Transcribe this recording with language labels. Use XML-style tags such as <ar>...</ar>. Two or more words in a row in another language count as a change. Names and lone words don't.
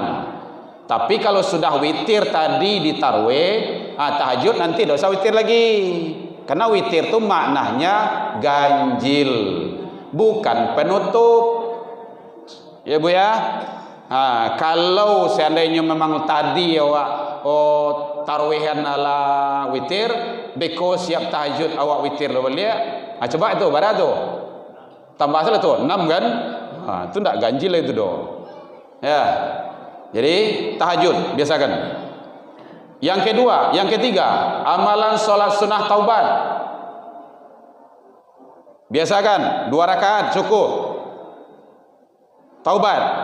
<id>Tapi kalau sudah witir tadi di tarawih, tahajud nanti enggak usah witir lagi. Karena witir itu maknanya ganjil, bukan penutup.</id> <min>Ya Bu ya. Kalau seandainya memang tadi awak tarawih ala witir, beko siap tahajud awak witir lo boleh. Coba itu bara tu. Tambah salah tu 6 kan? Itu ndak ganjil itu do.</min> <id>Ya. Jadi tahajud biasakan. Yang kedua, yang ketiga, amalan salat sunah taubat. Biasakan 2 rakaat cukup. Taubat.</id>